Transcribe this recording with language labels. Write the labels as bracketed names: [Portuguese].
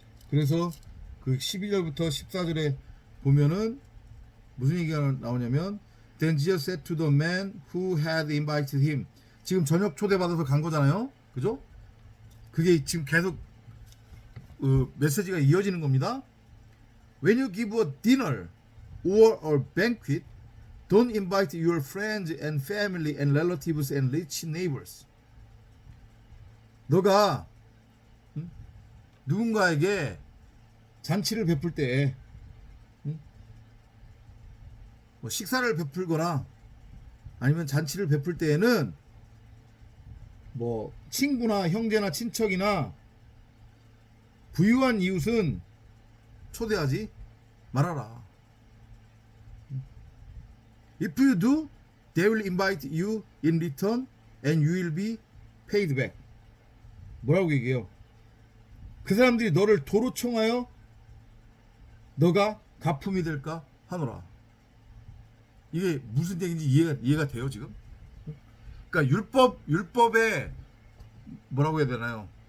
[Korean] 그래서 그 12절부터 14절에 보면은 무슨 얘기가 나오냐면 [English] Then Jesus said to the man who had invited him. [Korean] 지금 저녁 초대받아서 간 거잖아요. 그죠? 그게 지금 계속 메시지가 이어지는 겁니다. [English] When you give a dinner or a banquet, don't invite your friends and family and relatives and rich neighbors. [Korean] 너가 누군가에게 잔치를 베풀 때, 뭐 식사를 베풀거나 아니면 잔치를 베풀 때에는 뭐 친구나 형제나 친척이나 부유한 이웃은 초대하지 말아라. [English] If you do, they will invite you in return and you will be paid back. [Korean] 뭐라고 얘기해요? 그 사람들이 너를 도로 청하여 너가 가품이 될까 하노라. 이게 무슨 얘기인지 이해가 돼요 지금? 그러니까 율법에 뭐라고 해야 되나요?